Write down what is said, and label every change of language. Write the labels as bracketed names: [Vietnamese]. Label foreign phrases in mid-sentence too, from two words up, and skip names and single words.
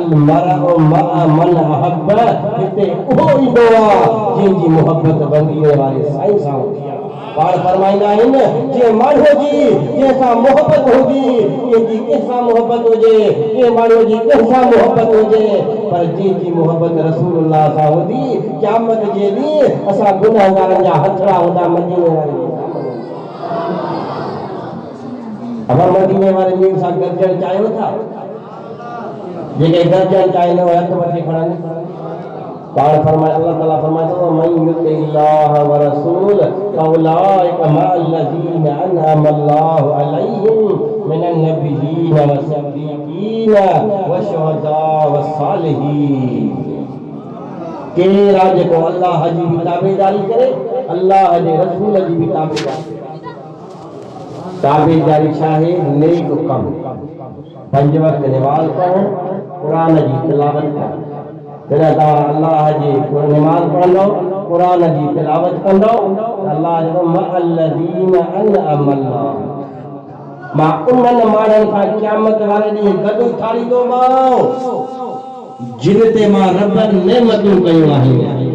[Arabic] المرء مع من أحب [Sindhi] हिते उहो ईंदो आहे जंहिंजी मोहबत बंदीअ वारे साईं सां हूंदी आहे पाण फरमाईंदा आहिनि जे माण्हू जी जंहिंसां मोहबत हुजे कंहिंजी कंहिंसां मोहबत हुजे कंहिं माण्हू जी कंहिंसां मोहबत हुजे पर जंहिंजी मोहबत रसूलुल्लाह सां हूंदी क़यामत जे ॾींहुं असां गुनहगारनि जा हथड़ा हूंदा मदीने वारे अब मदीने वाले मीर सां गॾिजण चाहियो था जेके गॾिजण चाहिनि उहे हथ मथे खणनि पाण फरमाए अल्लाह ताला फरमाए थो [Arabic] من يطع الله والرسول فأولئك مع الذين أنعم الله عليهم من النبيين والصديقين والشهداء والصالحين [Sindhi] केरा जेको अल्लाह जी भी ताबेदारी करे अल्लाह जे रसूल जी भी ताबेदारी ताबेदारी चाहे नेक कम पंज वक्त नमाज पढ़ो कुरान जी तिलावत करो जॾहिं तव्हां अल्लाह जी नमाज पढ़ंदो कुरान जी तिलावत कंदो अल्लाह जो [Arabic] مع الذين أنعم الله [Sindhi] मां उन्हनि माण्हुनि सां क़यामत वारे ॾींहुं गॾु ठाहींदोमांव जिन ते मां रब नेमतूं कयूं आहिनि